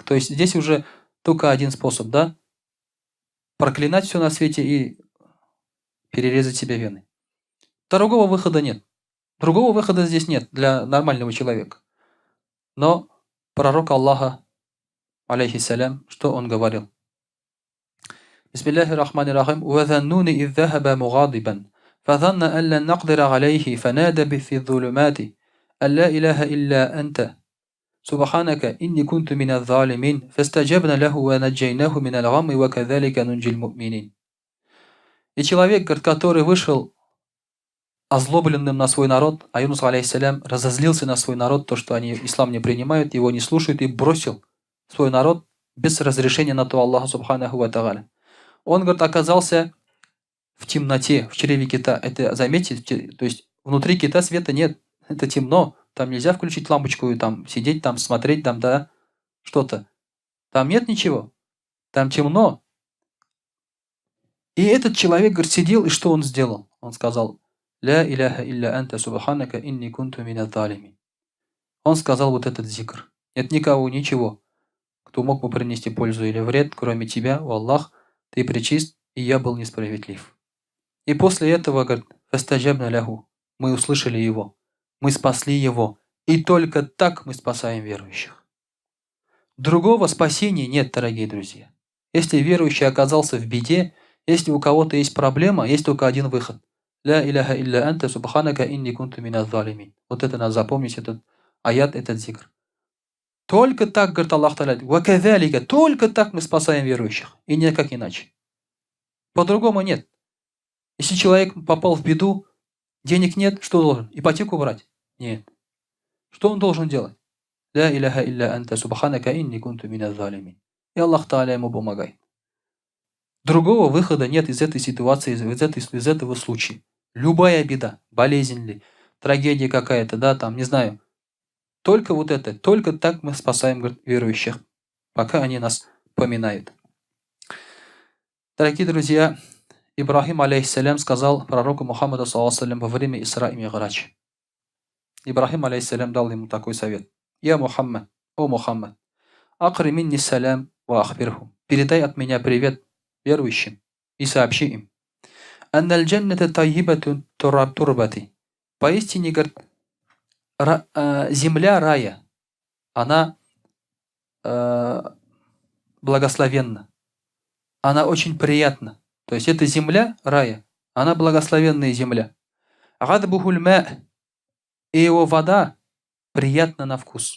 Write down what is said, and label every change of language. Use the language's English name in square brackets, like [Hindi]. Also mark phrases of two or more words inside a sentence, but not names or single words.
[Russian] То есть здесь уже только один способ, да? Проклинать все на свете и перерезать себе вены. Другого выхода нет. Другого выхода здесь нет для нормального человека. Но пророк Аллаха, алейхиссалям, что он говорил? [Arabic] بسم الله الرحمن الرحيم. وَذَنُّونِ إِذْ ذَهَبَ مُغَاضِبًا فَظَنَّ أَن لَّن نَّقْدِرَ عَلَيْهِ فَنَادَى فِي الظُّلُمَاتِ أَن لَّا إِلَٰهَ إِلَّا أَنتَ سُبْحَانَكَ إِنِّي كُنتُ مِنَ الظَّالِمِينَ فَاسْتَجَبْنَا لَهُ وَنَجَّيْنَاهُ مِنَ الْغَمِّ وَكَذَلِكَ نُنْجِي الْمُؤْمِنِينَ. [Russian] И человек, который вышел озлобленным на свой народ, а Юнус, алейхиссалям, разозлился на свой народ, то, что они ислам не принимают, его не слушают, и бросил свой народ без разрешения на то Аллаха [Arabic] سبحانه وتعالى. [Russian] Он, говорит, оказался в темноте, в чреве кита. Это, заметьте, то есть внутри кита света нет, это темно, там нельзя включить лампочку и там сидеть, там смотреть, там, да, что-то. Там нет ничего, там темно. И этот человек, говорит, сидел, и что он сделал? Он сказал: [Arabic] «لا إله إلا أنت سبحانك إني كنت من الظالمين». [Russian] Он сказал вот этот зикр. Нет никого, ничего, кто мог бы принести пользу или вред, кроме тебя, о Аллах, ты пречист, и я был несправедлив. И после этого, говорит, [Arabic] فاستجبنا له, [Russian] мы услышали его, мы спасли его, и только так мы спасаем верующих. Другого спасения нет, дорогие друзья. Если верующий оказался в беде, Если у кого-то есть проблема, есть только один выход. [Arabic] لا إله إلا أنت سبحانك إني كنت من الظالمين. [Russian] Вот это надо запомнить, этот аят, этот зикр. Только так, говорит [Arabic] الله تعالى, [Russian] вакадалика, только так мы спасаем верующих. И никак иначе. По-другому нет. Если человек попал в беду, денег нет, что должен? Ипотеку брать? Нет. Что он должен делать? [Arabic] لا إله إلا أنت سبحانك إني كنت من الظالمين. [Russian] И [Arabic] الله تعالى [Russian] ему помогает. Другого выхода нет из этой ситуации, из этого случая. Любая беда, болезнь ли, трагедия какая-то, да, там, не знаю. Только вот это, только так мы спасаем, говорит, верующих, пока они нас поминают. Дорогие друзья, Ибрахим, алейхиссалям, сказал пророку Мухаммаду, саллаллаху во время Исра и Ми'раджа. Ибрахим, алейхиссалям, дал ему такой совет. [Arabic] يا محمد, о محمد أقرئ مني السلام وأخبره. [Russian] Передай от меня привет верующим и сообщи им. [Arabic] أن الجنة طيبة التربة. [Russian] Поистине, говорит, земля рая, она благословенна. Она очень приятна. То есть эта земля рая, она благословенная земля. [Arabic] عذبة الماء, [Russian] и его вода приятна на вкус.